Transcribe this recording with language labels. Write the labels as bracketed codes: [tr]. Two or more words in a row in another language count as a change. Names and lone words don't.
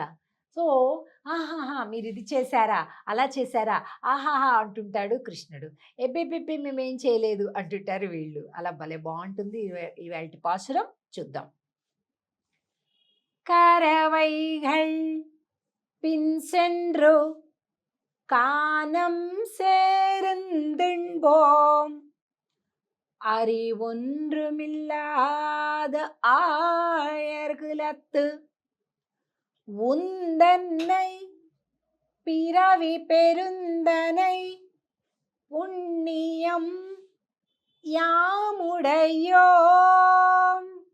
[te] సో ఆహాహా మీరు ఇది చేశారా, అలా చేశారా, ఆహాహా అంటుంటాడు కృష్ణుడు. ఎబ్బెబ్బెబ్బే మేమేం చేయలేదు అంటుంటారు వీళ్ళు. అలా భలే బాగుంటుంది. ఇవాళ పాశురం చూద్దాం. [ta] கறவைகள் பின்சென்று கானம் சேர்ந்துண்போம் அறிவொன்றுமில்லாத ஆயர்குலத்து உந்தன்னை பிறவி பெருந்தனை புண்ணியம் யாமுடையோம்.